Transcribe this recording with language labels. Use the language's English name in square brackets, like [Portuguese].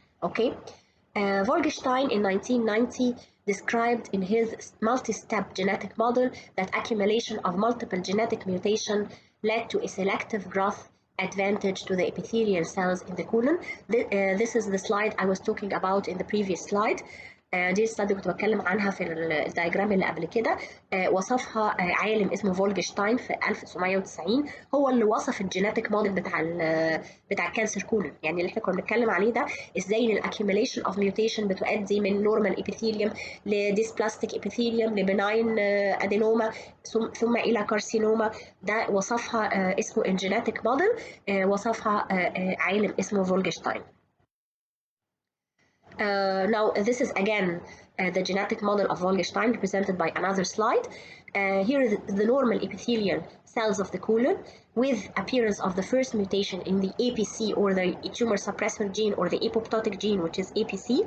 [English] Okay, Wolgenstein in 1990 described in his multi-step genetic model that accumulation of multiple genetic mutation led to a selective growth advantage to the epithelial cells in the colon. This is the slide I was talking about in the previous slide. [Arabic] دي السلايد كنت بتكلم عنها في الدايجرام اللي قبل كده. وصفها عالم اسمه فولجشتاين في 1990. هو اللي وصف الجيناتيك موديل بتاع الكانسر كولون، يعني اللي احنا كنا بنتكلم عليه ده، ازاي ان الاكيوميليشن اوف ميوتيشن بتؤدي من نورمال ابيثيليوم لديسبلاستيك ابيثيليوم لبناين ادينوما ثم الى كارسينوما. ده وصفها اسمه الجيناتيك موديل، وصفها عالم اسمه فولجشتاين. [English] Now this is again the genetic model of Wolgenstein represented by another slide. Here is the normal epithelial cells of the colon with appearance of the first mutation in the APC or the tumor suppressor gene or the apoptotic gene, which is APC.